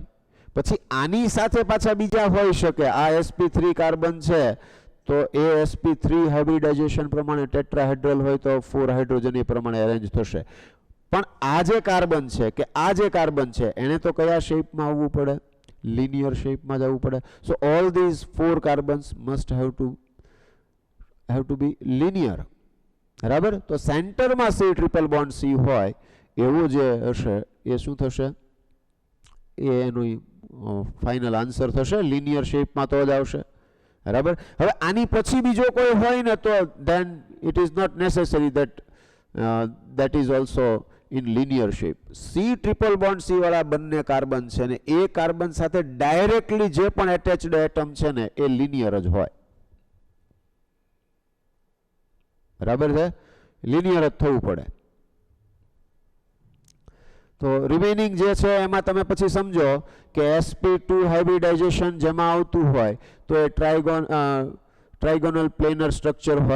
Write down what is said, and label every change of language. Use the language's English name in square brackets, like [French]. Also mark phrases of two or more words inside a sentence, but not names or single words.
[Gujarati] પછી આની સાથે પાછા બીજા હોઈ શકે. આ sp3 કાર્બન છે તો એ sp3 હાઇબ્રિડાઇઝેશન પ્રમાણે ટેટ્રાહેડ્રલ હોય તો 4 હાઇડ્રોજન એ પ્રમાણે એરેન્જ થશે. પણ આ જે કાર્બન છે કે આ જે કાર્બન છે એને તો કયા શેપમાં આવવું પડે? linear શેપમાં જવું પડે. [English] So all these 4 carbons must have to be linear. [Gujarati] બરાબર? તો સેન્ટરમાં [English] C triple bond C [Gujarati] હોય એવું જે હશે એ શું થશે? એ એનું [English] final answer [Gujarati] થશે. લિનિયર શેપમાં તો જ આવશે. બરાબર? હવે આની પછી બીજો કોઈ હોય ને તો [English] then it is not necessary that that is also in linear shape. C triple bond C [Gujarati] વાળા બંને કાર્બન છે ને એ કાર્બન સાથે ડાયરેક્ટલી જે પણ [English] attached atom [Gujarati] છે ને એ લિનિયર જ હોય. બરાબર છે, લિનિયર જ થવું પડે. તો રિમેનિંગ જે છે એમાં તમે પછી સમજો કે sp2 હાઇબ્રિડાઇઝેશન જેમાં આવતું હોય તો એ [English] trigonal planar structure [Gujarati] હોય.